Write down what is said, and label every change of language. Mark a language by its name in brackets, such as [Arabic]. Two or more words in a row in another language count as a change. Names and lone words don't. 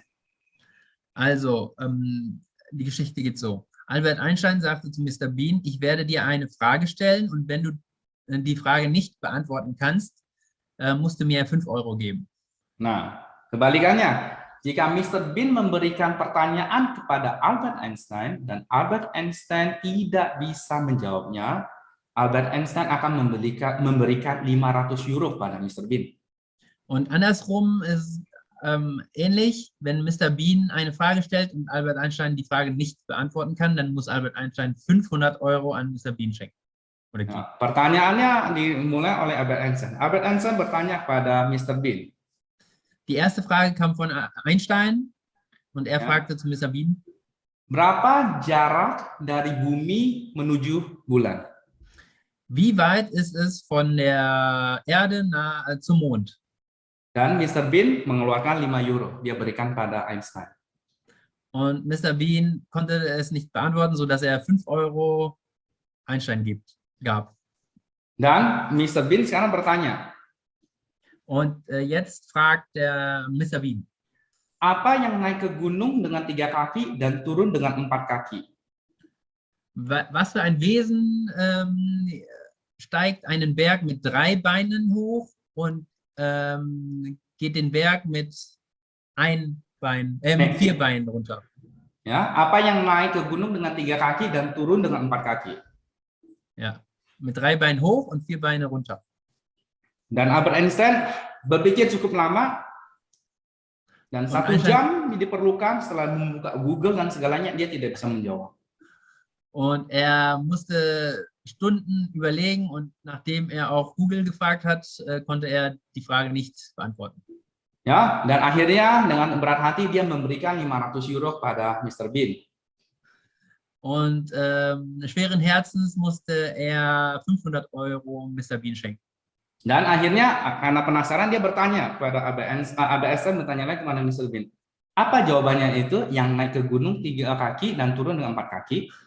[German] Also, die Geschichte geht so. Albert Einstein sagte zu Mr. Bean, ich werde dir eine Frage stellen und wenn du die Frage nicht beantworten kannst, musst du mir 5 Euro geben. [Indonesian] Nah, kebalikannya, jika Mr. Bean memberikan pertanyaan kepada Albert Einstein dan Albert Einstein tidak bisa menjawabnya, Albert Einstein akan memberikan 500 euro pada Mr. Bean. [German] Und andersrum ist ähnlich, wenn Mr. Bean eine Frage stellt und Albert Einstein die Frage nicht beantworten kann, dann muss Albert Einstein 500 Euro an Mr. Bean schenken. Oder geben. [Indonesian] Nah, pertanyaannya dimulai oleh Albert Einstein. Albert Einstein bertanya kepada Mr. Bean. [German] Die erste Frage kam von Einstein und er fragte zu Mr. Bean, [Indonesian] berapa jarak dari bumi menuju bulan? [German] wie weit ist es von der Erde zum Mond? [Indonesian] Dan Mr. Bean mengeluarkan 5 euro. Dia berikan pada Einstein. [German] Und Mr. Bean konnte es nicht beantworten, sodass er 5 Euro Einstein gab. [Indonesian] Dan Mr. Bean sekarang bertanya, [German] Und jetzt fragt der Mr. Bean, [Indonesian] apa yang naik ke gunung dengan 3 kaki dan turun dengan 4 kaki? [German] was für ein Wesen steigt einen Berg mit 3 Beinen hoch und geht den Berg mit 4 Beinen runter? [Indonesian] Ya, apa yang naik ke gunung dengan 3 kaki dan turun dengan 4 kaki? [German] Ja, mit 3 Beinen hoch und 4 Beine runter. [Indonesian] Dan Albert Einstein berpikir cukup lama dan 1 jam diperlukan setelah membuka Google dan segalanya, dia tidak bisa menjawab. [German] Und er musste Stunden überlegen und nachdem er auch Google gefragt hat, konnte er die Frage nicht beantworten. [Indonesian] Ya, dan akhirnya dengan berat hati dia memberikan 500 euro pada Mr. Bean. [German] Und schweren Herzens musste er 500 Euro Mr. Bean schenken. [Indonesian] Dan akhirnya karena penasaran dia bertanya kepada Albert Einstein, bertanya lagi kepada Mr. Bean. Apa jawabannya itu yang naik ke gunung 3 kaki dan turun dengan 4 kaki?